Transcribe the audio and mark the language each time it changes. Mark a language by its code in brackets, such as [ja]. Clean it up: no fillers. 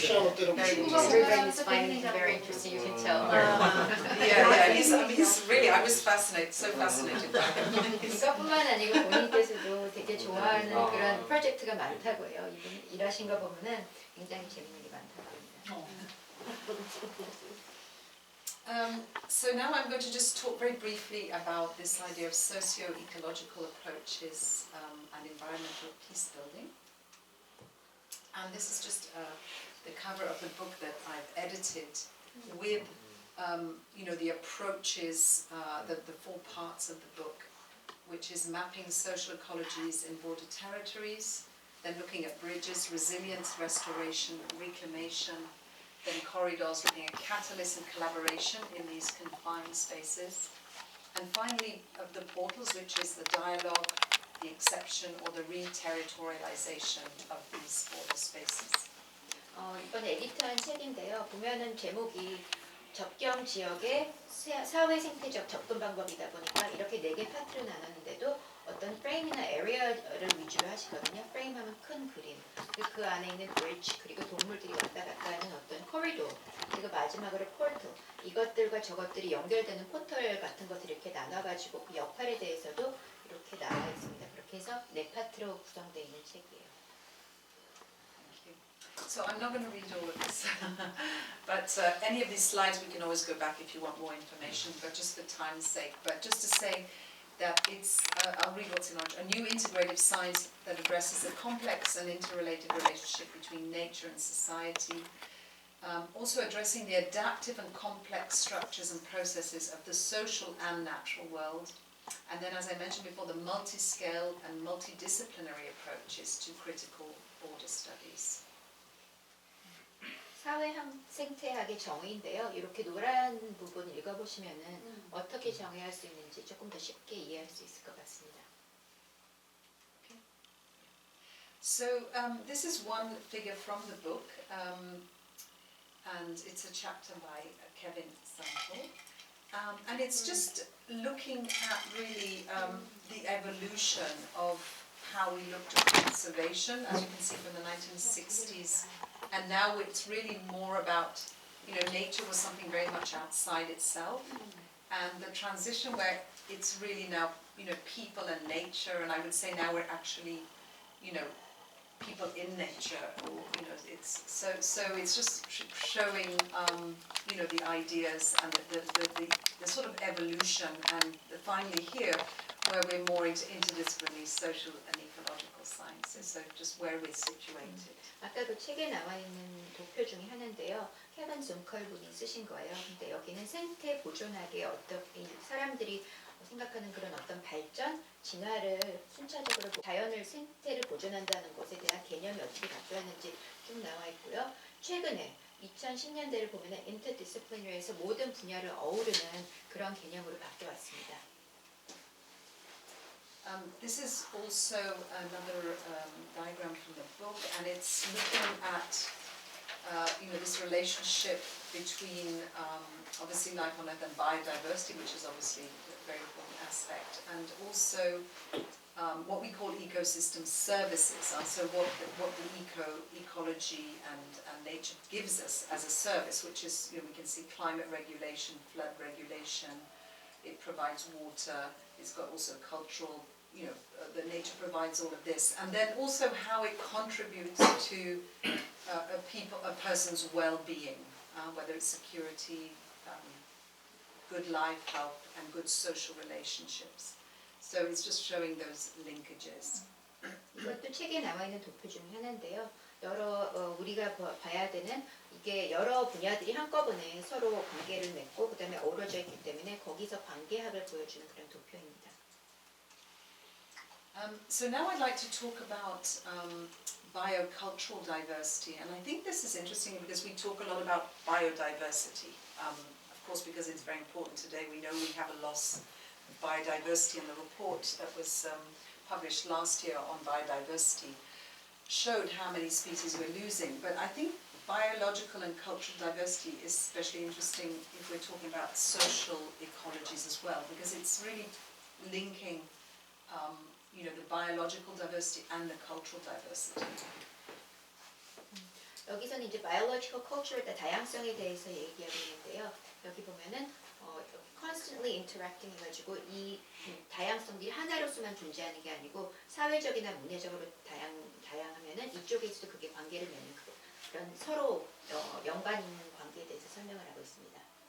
[en] Everybody's finding him very interesting, you can tell. Yeah, he's really, I was fascinated, so fascinated by him. [ko] 이것뿐만 아니고 본인께서도 되게 좋아하는 그런 프로젝트가 많다고 해요. 이분 일하신 거 보면은 굉장히 재밌는 게 많다고 합니다. [en] So now I'm going to just talk very briefly about this idea of socio-ecological approaches and environmental peace building. And this is just the cover of the book that I've edited with you know, the approaches, the four parts of the book, which is mapping social ecologies in border territories, then looking at bridges, resilience, restoration, reclamation, then corridors, looking at catalysts and collaboration in these confined spaces, and finally the portals, which is the dialogue, the exception or the re-territorialization of these border spaces. [ko] 이번에 에디트한 책인데요. 보면은 제목이 접경 지역의 사회 생태적 접근 방법이다 보니까 이렇게 4개 파트로 나눴는데도 어떤 프레임이나 에리어를 위주로 하시거든요. 프레임 하면 큰 그림, 그 안에 있는 브릿지, 그리고 동물들이 왔다 갔다 하는 어떤 코리도, 그리고 마지막으로 폴트, 이것들과 저것들이 연결되는 포털 같은 것들을 이렇게 나눠가지고 그 역할에 대해서도 이렇게 나와 있습니다. 그렇게 해서 4파트로 구성되어 있는 책이에요. [en] So I'm not going to read all of this, but any of these slides we can always go back if you want more information, but just for time's sake. But just to say that it's, I'll read what's in orange, a new integrative science that addresses the complex and interrelated relationship between nature and society, also addressing the adaptive and complex structures and processes of the social and natural world, and then, as I mentioned before, the multi-scale and multidisciplinary approaches to critical border studies. [ko] 사회 생태학의 정의인데요. 이렇게 노란 부분 읽어보시면은 어떻게 정의할 수 있는지 조금 더 쉽게 이해할 수 있을 것 같습니다. [en] So this is one figure from the book, and it's a chapter by Kevin Sample, and it's just looking at really the evolution of how we looked at conservation, as you can see from the 1960s. And now it's really more about, you know, nature was something very much outside itself, and the transition where it's really now, you know, people and nature, and I would say now we're actually, you know, people in nature, or, you know, it's so it's just showing, you know, the ideas and the sort of evolution, and finally here, where we're more into interdisciplinary social and ecological sciences. so just where we're situated. [ko] 아까 그 책에 나와 있는 도표 중에 하나인데요. 케빈 존컬 분이 쓰신 거예요. 근데 여기는 생태 보존학의 어떻게 사람들이 생각하는 그런 어떤 발전, 진화를 순차적으로 자연을 생태를 보존한다는 것에 대한 개념이 어떻게 바뀌었는지 쭉 나와 있고요. 최근에 2010년대를 보면 인터디스플리너리에서 모든 분야를 어우르는 그런 개념으로 바뀌어왔습니다. [en] This is also another diagram from the book, and it's looking at this relationship between obviously life on Earth and biodiversity, which is obviously a very important aspect, and also what we call ecosystem services. So what the ecology and nature gives us as a service, which is we can see climate regulation, flood regulation. It provides water. It's got also cultural. The nature provides all of this, and then also how it contributes to a person's well-being, whether it's security, good life, health, and good social relationships. So it's just showing those linkages. [ko] 이것도 책에 나와 있는 도표 중에 하나인데요. 우리가 봐야 되는 이게 여러 분야들이 한꺼번에 서로 관계를 맺고 그다음에 어우러져 있기 때문에 거기서 관계합을 보여주는 그런 도표입니다. [en] So now I'd like to talk about biocultural diversity, and I think this is interesting because we talk a lot about biodiversity, of course because it's very important today. We know we have a loss of biodiversity, and the report that was published last year on biodiversity showed how many species we're losing, but I think biological and cultural diversity is especially interesting if we're talking about social ecologies as well, because it's really linking the biological diversity and the cultural diversity. [ko] 여기서는 이제 [en] biological culture, [ko] 다양성에 대해서 얘기하고 있는데요. 여기 보면은 [en] constantly interacting [ko] 해가지고 이 다양성들이 하나로서만 존재하는 게 아니고 사회적이나 문화적으로 다양하면은 이쪽에서도 그게 관계를 맺는 그런 서로 연관 있는 관계에 대해서 설명을 하고 있습니다.